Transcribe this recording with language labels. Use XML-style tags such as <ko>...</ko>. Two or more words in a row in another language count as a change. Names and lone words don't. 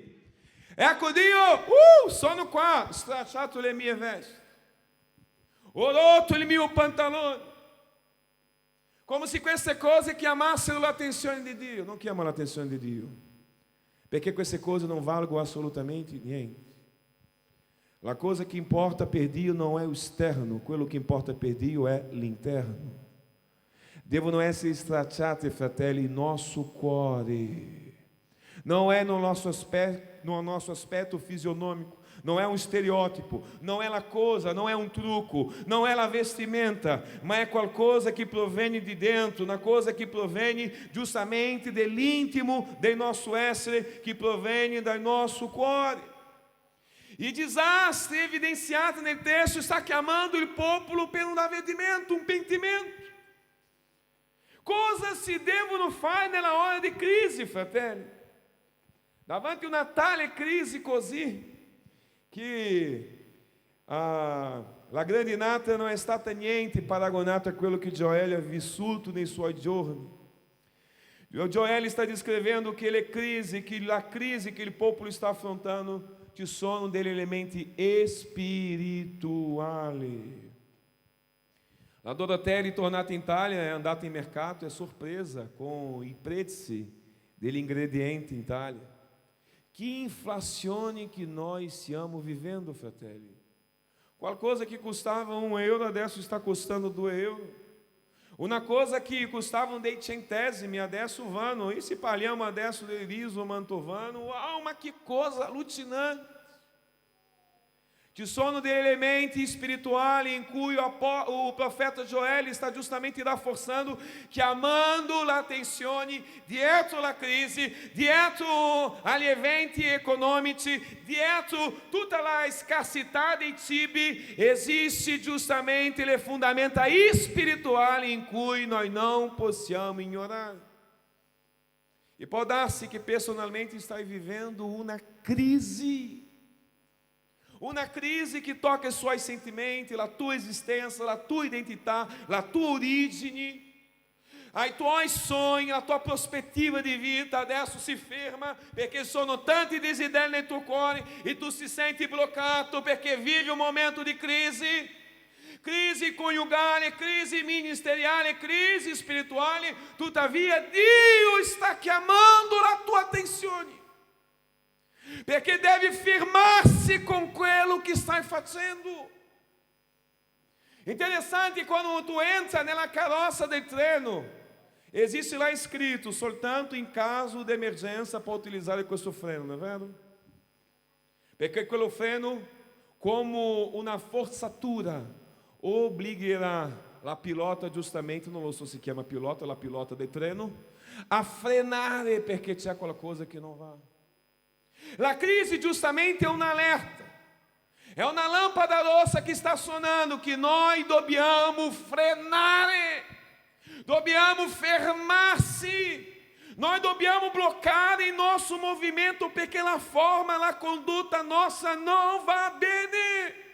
<it>Ecco Dio, sono qua, stracciato le mie vesti, ho rotto il mio pantalone. Come se queste cose chiamassero l'attenzione di Dio. Non chiama l'attenzione di Dio, perché queste cose non valgono assolutamente niente. La cosa che importa per Dio</it> <pt>não é o externo,</pt> <it>quello che importa per Dio è l'interno. Devono essere stracciate, fratelli, il nostro cuore.</it> <pt>Não é no nosso aspecto fisionômico, não é um estereótipo, não é</pt> <it>la cosa,</it> <pt>não é um truco, não é la vestimenta, mas é qualcosa que provém de dentro, uma coisa que provém justamente</pt> <it>dell'intimo del</it> <pt>nosso essere, que provém do nosso cuore.</pt> <it>E desastre evidenciado nel texto está chiamando il popolo per un avvedimento, un pentimento. Cosa si devono fare nella hora di crisi, fratelli? Davanti a una tale crisi così, che la grandinata non è stata niente paragonata a quello che Joel ha vissuto nei suoi giorni.</it> <pt>Joel está descrevendo que a crise que il popolo está affrontando</pt> <it>ci sono degli elementi spirituali. La Dorotella, tornata in Italia, è andata in mercato, è sorpresa con i prezzi degli ingredienti in Italia. Que inflazione che noi stiamo vivendo, fratelli. Qualcosa que custava €1 adesso</it> <pt>está custando</pt> <it>€2. Una cosa que custava dei centesimi adesso vanno. E se parliamo adesso del riso mantovano,</it> <pt>uau, ma que coisa alucinante.</pt> <it>Ci sono degli elementi spirituali in cui o profeta Joel sta giustamente rafforzando, chiamando l'attenzione dietro la crisi, dietro agli eventi economici, dietro tutta la scarsità dei cibi, esiste giustamente le fondamenta spirituali in cui noi non possiamo ignorare. E può darsi che personalmente stai vivendo una crisi</it> <pt>que toca os seus sentimentos, a tua existência, a tua identidade, a tua origem, ai tuoi sonhos, a tua perspectiva de vida,</pt> <it>adesso se ferma, perché sono tanti desideri nel tuo cuore e tu se senti bloccato perché vive</it> <pt>um momento de crise.</pt> <it>Crisi coniugale, crisi ministeriale, crisi spirituale, tuttavia Dio está chiamando a tua attenzione.</it> <pt>Perché deve firmar-se com quello que está fazendo.</pt> <it>Interessante, quando tu entra nella carroça del treno,</it> <pt>existe lá escrito, soltanto em caso de emergência para utilizar</pt> <it>questo freno,</it> <pt>não é verdade?</pt> <it>Perché quello freno,</it> <pt>como uma forçatura,</pt> <it>obbligherà la pilota, giustamente, non lo so se chiama pilota, la pilota del treno, a frenare perché c'è qualcosa che non va. La crisi giustamente è un alerta, è una lampada rossa che sta suonando, che noi dobbiamo frenare, dobbiamo fermarsi, noi dobbiamo bloccare il nostro movimento perché la forma, la condotta nostra non va bene.</it>